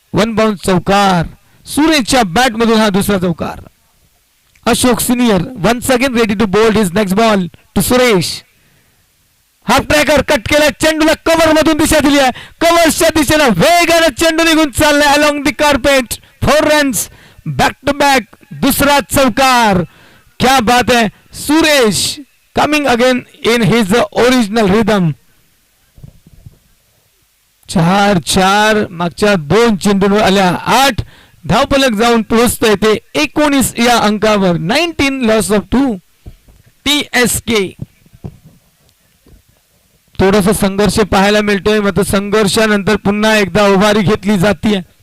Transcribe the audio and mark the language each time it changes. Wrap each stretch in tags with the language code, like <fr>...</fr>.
<mr>1 bounce चौकार. सुरेशच्या bat मधून हा दुसरा चौकार.</mr> <en>Ashok senior once again ready to bowl his next ball to Suresh.</en> <mr>Half tracker cut केला. चेंडूला कव्हर मधून दिशा दिली आहे. कव्हरच्या दिशेला वेगाने चेंडू निघून चाललाय</mr> <en>Along the carpet. 4 runs back to back.</en> <mr>दुसरा चौकार.</mr> <hi>क्या बात है.</hi> <en>Suresh coming again in his original rhythm.</en> <mr>4-4 मागच्या 2 चेंडूंवर आल्या 8 धावफलक जाऊन पोहोचतोय ते 19 या अंकावर.</mr> <en>19 loss of 2. TSK.</en> <mr>थोडासा संघर्ष पाहायला मिळतोय. मात्र संघर्षानंतर पुन्हा एकदा उभारी घेतली जाते.</mr>